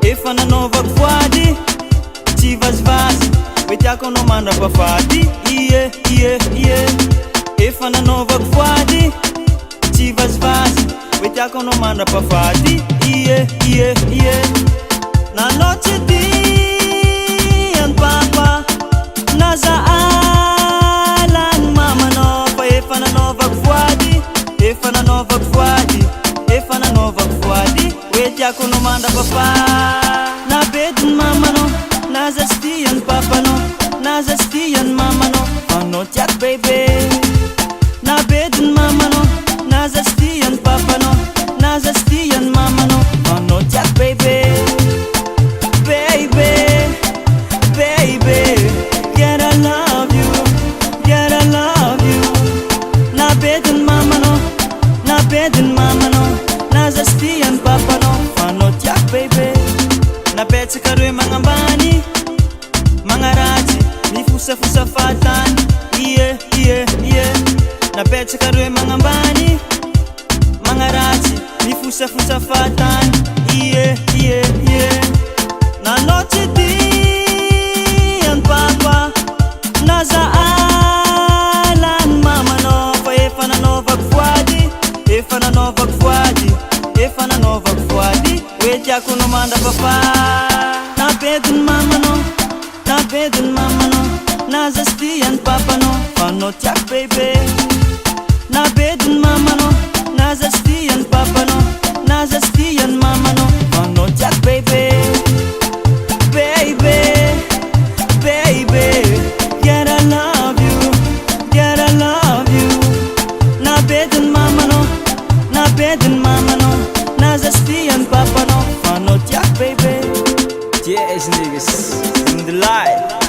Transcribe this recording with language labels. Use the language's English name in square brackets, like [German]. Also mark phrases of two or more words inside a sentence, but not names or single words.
[Malagasy] efa nanaovako voady tsy vazivazy hoe tiako anao mandrapafady ie ie ie efa nanaovako voady tsy vazivazy hoe tiako anao mandrapafady ie ie ie nanao tsy tiany papa naza alany mamanao fa efa nanaovako voady efa nanaovako voady efa nanaovako voady hoe tiako anao mandrapafà nabediny mamanao naza tsy tiany papanao naza tsy tiany mamanao anao tiako bebe nabediny mamanao naza tsy tiany papanao naza tsy tiany mamanao anao tiako bebe [English] baby baby get I love you get I love you [Malagasy] nabediny mamanao nabediny mamanao naza tsy tiany papanao anao tiako bebe napetsaka roe magnambany magnaratsy mifosafosa fatany ie ie ie napetsaka roe magnambany magnaratsy mifosafosa fatany ie ie ie nanao tsy tiany papa naza alany mamanao fa efa nanaovako voady efa nanaovako voady efa nanaovako voady hoe tiako anao mandrapafà nabediny mamanao nabediny mamanao naza tsy tiany papanao anao tiako bebe nabediny mamanao naza tsy tiany papanao naza tsy tiany mamanao anao tiako bebe [English] baby baby get I love you get I love you [Malagasy] nabediny mamanao nabediny mamanao naza tsy tiany papanao anao tiako bebe [English] yes niggas in the light